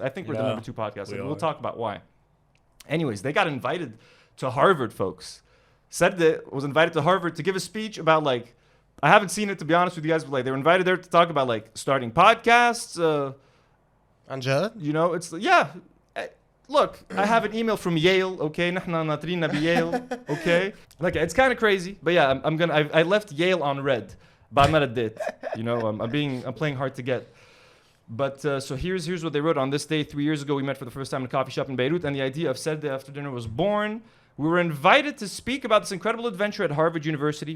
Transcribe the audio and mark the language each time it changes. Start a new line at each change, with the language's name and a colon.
English: I think we're the #2 podcast, and we'll talk about why. Anyways, they got invited to Harvard, folks. Sarde was invited to Harvard to give a speech about, like, I haven't seen it, to be honest with you guys, but, like, they were invited there to talk about, like, starting podcasts. Anjad? You know, it's, yeah. Look, I have an email from Yale, okay?
Arabic: نحن ناطرين بيale,
English: okay? Like, it's kind of crazy, but yeah, I left Yale on red.
Arabic: بعد ما رديت.
English: You know, I'm playing hard to get. But so here's what they wrote. On this day 3 years ago, we met for the first time in a coffee shop in Beirut, and the idea of Sarde After Dinner was born. We were invited to speak about this incredible adventure at Harvard University.